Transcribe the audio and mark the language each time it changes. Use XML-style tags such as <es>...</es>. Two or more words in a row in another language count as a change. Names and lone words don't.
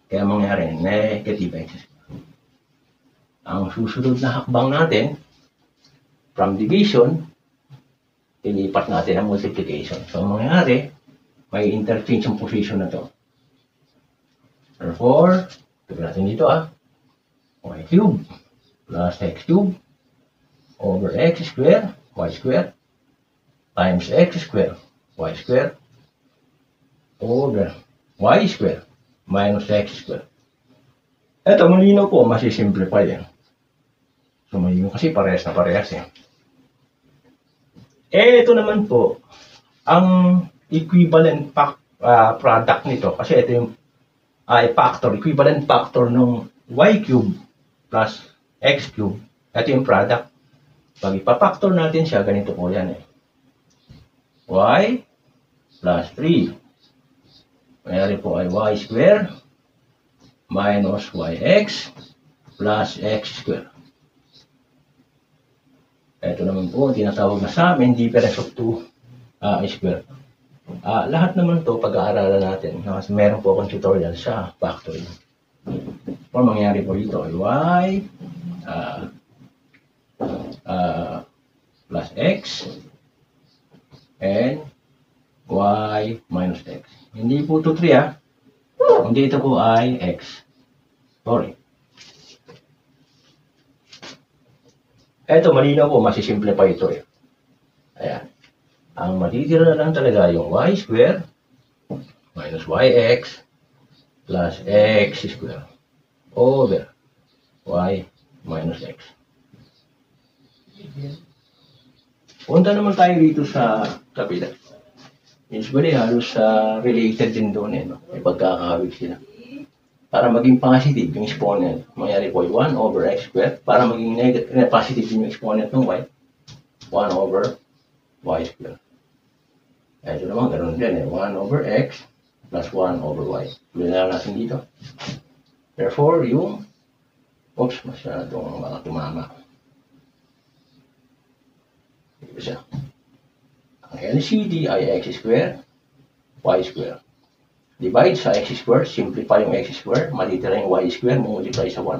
<tl>Kaya mangyari,</tl> <en>negative x squared.</en> <tl>Ang susunod na hakbang natin,</tl> <en>from division,</en> <tl>ilipat natin ang multiplication. So, mangyari, may interchange yung position na to.</tl> <en>Therefore,</en> <tl>tignan natin dito</tl> <en>y cube plus x cube over x squared, y squared, times x squared, y squared, over y squared, minus x squared.</en> <tl>Ito, malinaw po, masisimplify yan. So, malinaw kasi parehas na parehas yan. Ito naman po, ang</tl> <en>equivalent product</en> <tl>nito, kasi ito yung factor,</tl> <en>equivalent factor</en> <tl>ng</tl> <en>y cube plus x cube.</en> <tl>Ito yung product. Pag ipapactor natin siya, ganito po yan eh.</tl> <en>Y plus 3.</en> <tl>Mayroon po ay</tl> <en>y squared minus yx plus x squared.</en> <tl>Ito naman po, tinatawag na sa amin,</tl> <en>difference of 2 squared.</en> <tl>Lahat naman to pag-aaralan natin. Meron po akong tutorial sa factoring. O mangyari po dito ay</tl> <en>y plus x and y minus x.</en> <tl>Hindi po ito 3 Hindi ito po ay x. Sorry. Ito malinaw po, masisimplify ito eh. Ayan. Ang matitira na lang talaga yung</tl> <en>y square minus yx plus x square over y minus x.</en> <tl>Punta naman tayo dito sa kabila. Usually, halos related din doon no? May pagkakahawig sila. Para maging positive yung exponent, mangyari po</tl> <en>1 over x squared.</en> <tl>Para maging negative, positive yung exponent ng y,</tl> <en>1 over y squared.</en> <tl>Ito naman, ganoon din</tl> <en>1 over x plus 1 over y.</en> <tl>Tuloy na lang natin dito. Therefore, yung, masyadong mga tumama. Ito siya. Ang LCD ay</tl> <en>x squared, y squared.</en> <tl>Divide sa</tl> <en>x squared,</en> <tl>simplify yung</tl> <en>x squared,</en> <tl>matitira yung</tl> <en>y squared,</en> <tl>multiply sa 1.</tl>